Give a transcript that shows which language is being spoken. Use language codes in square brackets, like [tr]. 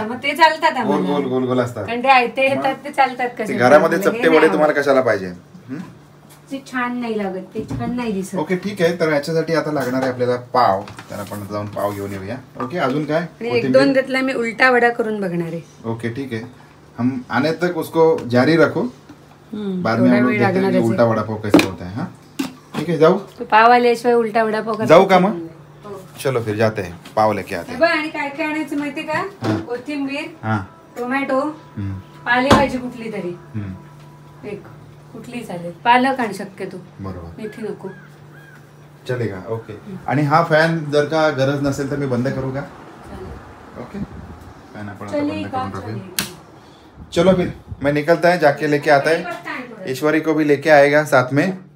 [mr] मग ते चालतात, गोल गोल गोल गोल असतात. कारण ते आयते येतात, ते चालतात. कसे घरामध्ये चपटे वडे तुम्हाला कशाला पाहिजे? ते छान नाही लागत, ते छान नाही दिसत. ओके ठीक आहे. तर याच्यासाठी आता लागणार आहे आपल्याला पाव. तर आपण जाऊन पाव घेऊन येऊया. ओके, अजून काय? 1-2 त्यातला मी उलटा वडा करून बघणार आहे. [hi] ओके ठीक है, हम आने तक उसको जारी रखो. बाद में हम लोग देखते हैं कि उल्टा वड़ा पाव कैसे होता है. हाँ ठीक है, [mr] जाऊ. तो पाव आल्याशिवाय उलटा वडा पाव जाऊ का मग? [hi] चलो फिर जाते हैं, पाव लेके आते हैं. [mr] आणि काय काय आणायचं माहितीये का? कोथिंबीर, टोमॅटो, पालेभाजी कुठली तरी एक, कुठली चालेल. पालक आण शक्यतो. बरोबर, मेथी नको. [hi] चलेगा. ओके. [mr] आणि हा फॅन जर का गरज नसेल तर मी बंद करू का? ओके, फॅन आपण बंद करून टाकू. [hi] चलो फिर मैं निकलता है, जाके लेके आता है. ईश्वरी को भी लेके आएगा साथ में.